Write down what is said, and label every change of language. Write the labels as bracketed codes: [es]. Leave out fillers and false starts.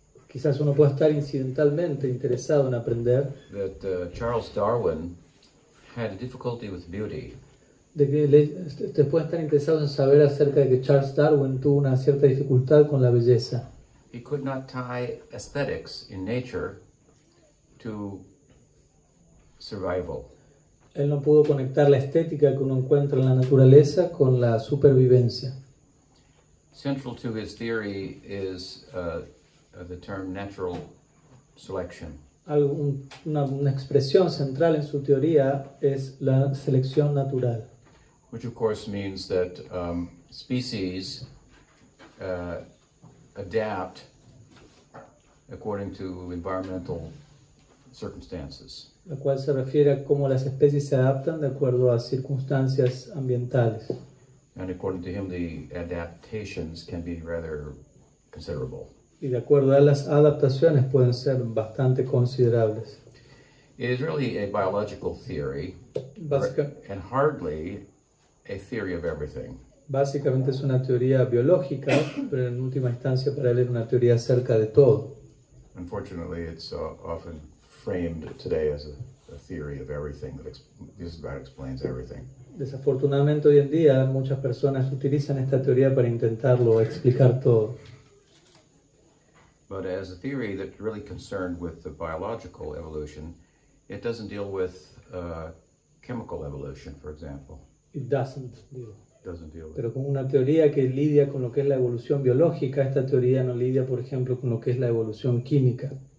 [es] Quizás uno pueda estar incidentalmente interesado en aprender [en] that Charles Darwin had a difficulty with beauty. [es] de que te puede estar interesado en saber acerca de que Charles Darwin tuvo una cierta dificultad con la belleza. [en] He could not tie aesthetics in nature to survival. [es] Él no pudo conectar la estética que uno encuentra en la naturaleza con la supervivencia. [en] Central to his theory is the term natural selection. [es] Una expresión central en su teoría es la selección natural. [en] Which of course means that species adapt according to environmental circumstances. [es] La cual se refiere a cómo las especies se adaptan de acuerdo a circunstancias ambientales. [en] And according to him, the adaptations can be rather considerable. [es] Y de acuerdo a las adaptaciones pueden ser bastante considerables. [en] It is really a biological theory, and hardly a theory of everything. [es] Básicamente es una teoría biológica, pero en última instancia para él es una teoría acerca de todo. [en] Unfortunately, it's often framed today as a theory of everything that just about explains everything. [es] Desafortunadamente hoy en día muchas personas utilizan esta teoría para intentarlo explicar todo. [en] But as a theory that's really concerned with the biological evolution, it doesn't deal with chemical evolution, for example. It doesn't, [es] digo. [en] Doesn't deal with. [es] Pero como una teoría que lidia con lo que es la evolución biológica, esta teoría no lidia, por ejemplo, con lo que es la evolución química.